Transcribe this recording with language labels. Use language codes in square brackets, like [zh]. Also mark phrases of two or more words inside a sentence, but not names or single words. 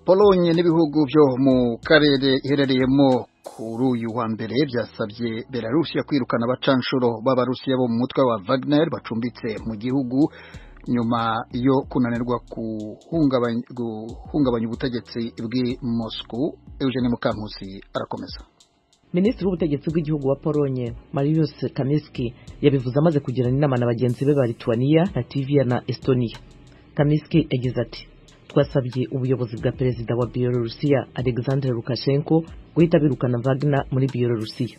[rw] Pologne n'ibihugu byo mu karere iherereyemo kuri uyu wa mbere byasabye Belarusiya kwirukana abacanshuro b'Abarusiya bo mu mutwe wa Wagner bacumbitse mu gihugu nyuma yo kunanirwa guhungabanya ubutegetsi bw'i Moscow. Eugene Mukankusi arakomeza. Minisitiri w'ubutegetsi bw'igihugu wa Pologne Mariusz Kamiński yabivuze amaze kugirana inama na bagenzi be ba Lithuania, Latvia na Estonia. Kamiński yagize ati twasabye ubuyobozi bwa perezida wa Bielorusiya Alexander Lukashenko guhita birukana Wagner muri Bielorusiya.